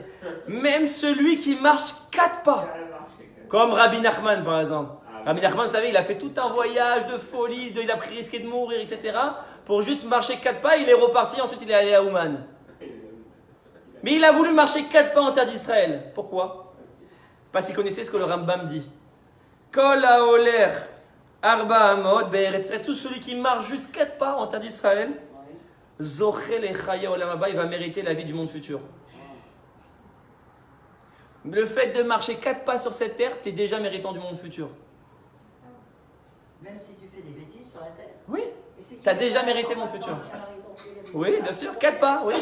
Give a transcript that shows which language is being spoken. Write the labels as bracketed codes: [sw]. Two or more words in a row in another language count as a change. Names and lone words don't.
[fr] Même celui qui marche 4 pas. Comme Rabbi Nachman, par exemple. Rabbi Nachman, vous savez, il a fait tout un voyage de folie, il a pris risqué de mourir, etc. Pour juste marcher 4 pas, il est reparti, ensuite il est allé à Ouman. Mais il a voulu marcher 4 pas en terre d'Israël. Pourquoi? Parce qu'il connaissait ce que le Rambam dit. [he] כל ההולך ארבע אמות בארץ ישראל. [fr] Tout celui qui marche juste 4 pas en terre d'Israël, [he] זוכה לחיי עולם הבא, [fr] il va mériter la vie du monde futur. Le fait de marcher 4 pas sur cette terre, tu es déjà méritant du monde futur. Même si tu fais des bêtises sur la terre. Oui, tu as déjà mérité mon futur. Oui, bien sûr, 4 pas, oui.